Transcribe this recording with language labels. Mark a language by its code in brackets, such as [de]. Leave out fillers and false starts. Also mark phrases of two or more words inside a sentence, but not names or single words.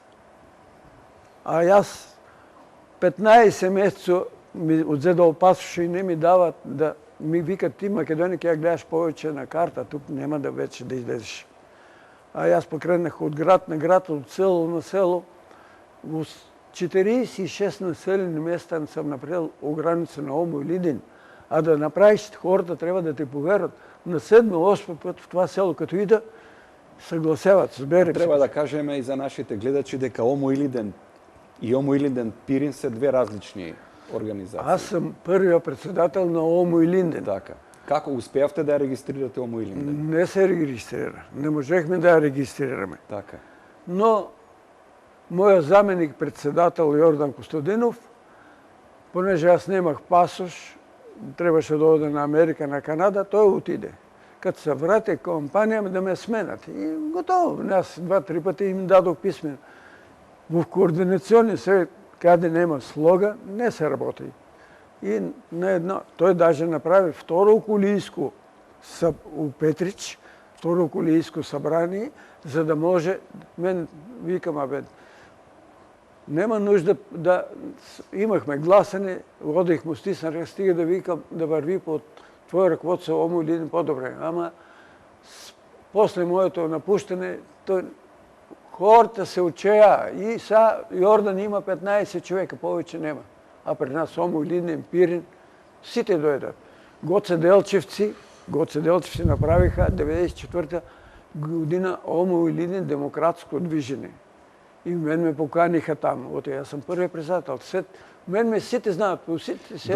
[mk] А јас 15 месеци ми одзедал пасош и не ми дават да ми викат ти Македонија ќе ја гледаш повеќе на карта, тук нема да вече да излезеш. А јас покренах од град на град, од село на село. Во 46 населени места сам направил у граница на Омо и Лидин. А да направиш, хората треба да те поверат. [bg] На 7-8 пат в това село, като ида, съгласяват, збере. [mk] Треба да кажеме и за нашите гледачи дека Омо и Лиден и Омо и Лиден Пирин се две различни организации. [bg] Аз съм първият председател на Омо и Лиден. Така. [mk] Како успеавте да ја регистрирате Омо и Лиден? Не се регистрира. [bg] Не можехме да ја регистрираме. Така. [mk] Но мојот заменик председател Јордан Костадинов, понеже аз немах пасош, требаше да оде на Америка, на Канада, тој отиде. [bg] Като се врати компанија да ме сменат. И готово. Аз 2-3 пати им дадох писмен. [mk] В координационни совет, каде нема слога, не се работи. [bg] И на едно, тој даже направи второ околийско у Петрич, второ околийско събрание, за да може, мен викам, абе, нема нужда да имахме гласане, одихме, стиснах, стига да викам, да върви под твое ръководство Омо и Лиден по-добре. Ама после моето напущане, хората се учея и са Йордан има 15 човека, повече нема. А при нас Омо и Лиден, Пирин, сите дойдат. [mk] Гоце Делчевци направиха 1994 година Омо и Лиден демократско движење. И мен ме поканиха таму. Ото јас сум први председател. Мен ме сите знаат, по сите села.